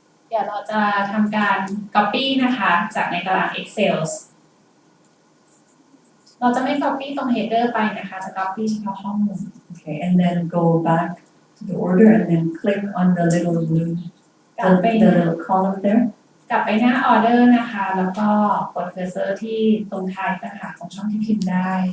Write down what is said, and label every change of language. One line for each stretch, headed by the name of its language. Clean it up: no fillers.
Thai: เดี๋ยวเราจะทำการ copy นะคะจากในตาราง Excel เราจะไม่ copy ตรง header ไปนะคะจะ copy เฉพาะข้อมูล
English: Okay, and then go back to the order and then click on the little blue,
Thai: กลับไป
English: the little column there.
Thai: กลับไปหน้า order นะคะแล้วก็กด cursor ที่ตรงท้ายนะคะของช่องที่พิมพ์ได้